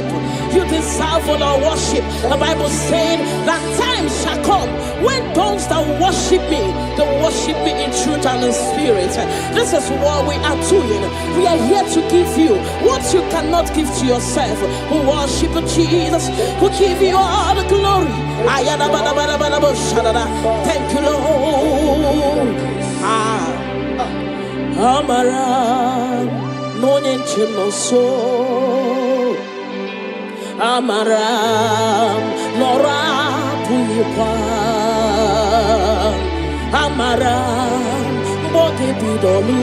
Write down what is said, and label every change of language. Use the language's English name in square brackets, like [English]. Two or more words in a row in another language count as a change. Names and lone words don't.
[English] You deserve all our worship. The Bible said that time shall come when those that worship me, they worship me in truth and in spirit. This is what we are doing. We are here to give you what you cannot give to yourself. We worship you, Jesus. We give you all the glory. Thank you, Lord. Amara, no nyenche no so. Amara, nora puipa. Amara, bote bidolu.